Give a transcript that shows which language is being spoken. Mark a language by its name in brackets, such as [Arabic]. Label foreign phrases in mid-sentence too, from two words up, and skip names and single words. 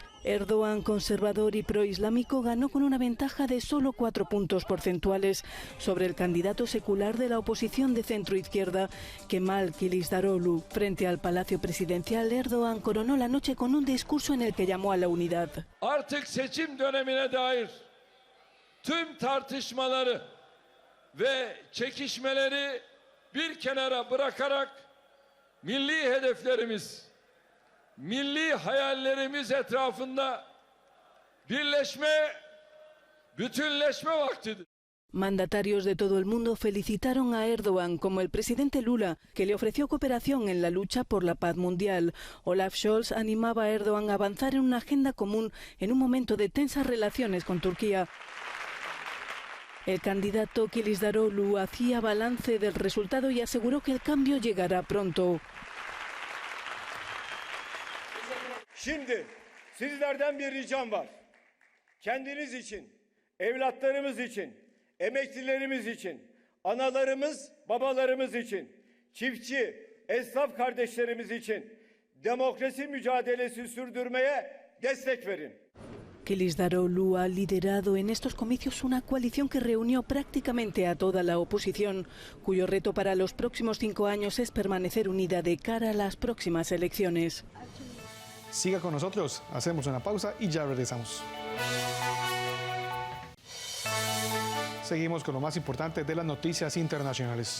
[Spanish] Erdogan, conservador y proislámico, ganó con una ventaja de solo 4 puntos porcentuales sobre el candidato secular de la oposición de centro-izquierda, Kemal Kılıçdaroğlu. Frente al Palacio Presidencial, Erdogan coronó la noche con un discurso en el que llamó a la unidad. [Turkish] Seçim dönemine dair tüm tartışmaları ve çekişmeleri bir kenara bırakarak milli hedeflerimiz, milli hayallerimiz etrafında birleşme, bütünleşme vaktidir. [Spanish] Mandatarios de todo el mundo felicitaron a Erdogan, como el presidente Lula, que le ofreció cooperación en la lucha por la paz mundial. Olaf Scholz animaba a Erdogan a avanzar en una agenda común en un momento de tensas relaciones con Turquía. El candidato Kılıçdaroğlu hacía balance del resultado y aseguró que el cambio llegará pronto. [Turkish] Şimdi sizlerden bir ricam var. Kendiniz için, evlatlarımız için, emeklilerimiz için, analarımız, babalarımız için, çiftçi, esnaf kardeşlerimiz için demokrasi mücadelesi sürdürmeye destek verin. [Spanish] Kılıçdaroğlu ha liderado en estos comicios una coalición que reunió prácticamente a toda la oposición, cuyo reto para los próximos 5 años es permanecer unida de cara a las próximas elecciones. Siga con nosotros, hacemos una pausa y ya regresamos. Seguimos con lo más importante de las noticias internacionales.